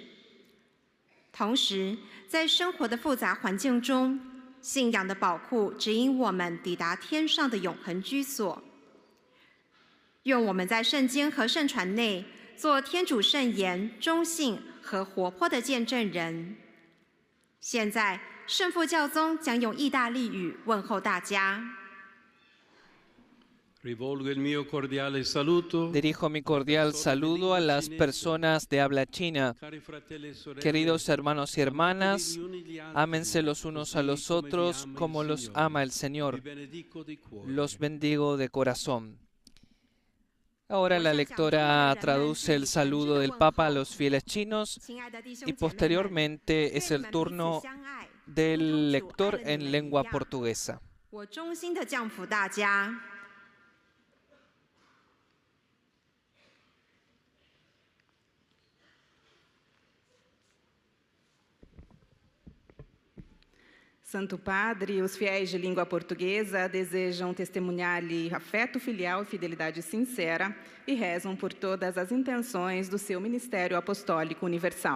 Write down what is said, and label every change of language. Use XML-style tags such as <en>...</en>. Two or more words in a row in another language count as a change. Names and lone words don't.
<zh>同时，在生活的复杂环境中，信仰的宝库指引我们抵达天上的永恒居所。愿我们在圣经和圣传内做天主圣言忠信和活泼的见证人。现在，圣父教宗将用意大利语问候大家。</zh> <es>Dirijo mi cordial saludo a las personas de habla china. Queridos hermanos y hermanas, ámense los unos a los otros como los ama el Señor. Los bendigo de corazón. Ahora la lectora traduce el saludo del Papa a los fieles chinos y posteriormente es el turno del lector en lengua portuguesa.</es> <zh>我衷心的降福大家。</zh> <pt>Santo Padre e os fiéis de língua portuguesa desejam testemunhar-lhe afeto filial e fidelidade sincera e rezam por todas as intenções do seu ministério apostólico universal.</pt>